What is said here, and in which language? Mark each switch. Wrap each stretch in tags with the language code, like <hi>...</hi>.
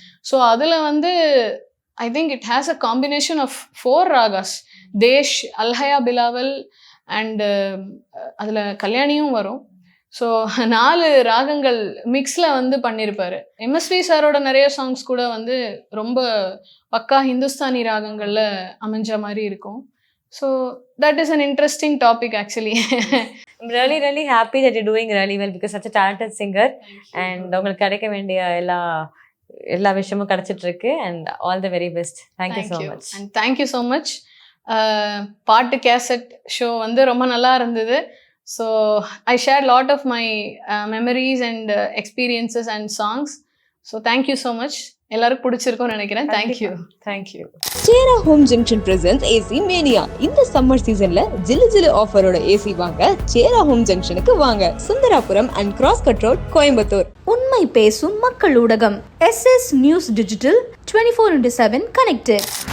<en>so</en> <ta>அதில் வந்து</ta> <en>I think it has a combination of 4 ragas, Desh, Alhaiya Bilawal and</en> <ta>அதில் கல்யாணியும் வரும். ஸோ 4 ராகங்கள் மிக்ஸில் வந்து பண்ணியிருப்பாரு. எம்எஸ்வி சாரோட நிறைய சாங்ஸ் கூட வந்து ரொம்ப பக்கா ஹிந்துஸ்தானி ராகங்களில் அமைஞ்ச மாதிரி இருக்கும்.</ta> <en>So that is an interesting topic actually. I'm really happy that you're doing really well because such a talented singer and</en> <ta>உங்களுக்கு கிடைக்க வேண்டிய எல்லா விஷயமும் கிடைச்சிட்டு இருக்கு</ta> <en>and all the very best. Thank you so much. And thank you so much.</en> <ta>பாட்டு cassette show வந்து ரொம்ப நல்லா இருந்தது.</ta> <en>So I shared a lot of my memories and experiences and songs. So thank you so much.</en> <ta>எல்லாரும் பிடிச்சிருக்கும்னு நினைக்கிறேன்.</ta> <en>Thank you.</en> <ta>சேரா home junction presents AC Mania. இந்த சம்மர் சீசன்ல ஜில்லு ஆஃபரோட ஏசி வாங்க சேரா ஹோம் ஜங்ஷனுக்கு வாங்க. Sundarapuram and cross cut road, Coimbatore. உண்மை பேசும் மக்கள் ஊடகம் SS News Digital 24/7 connected.</ta>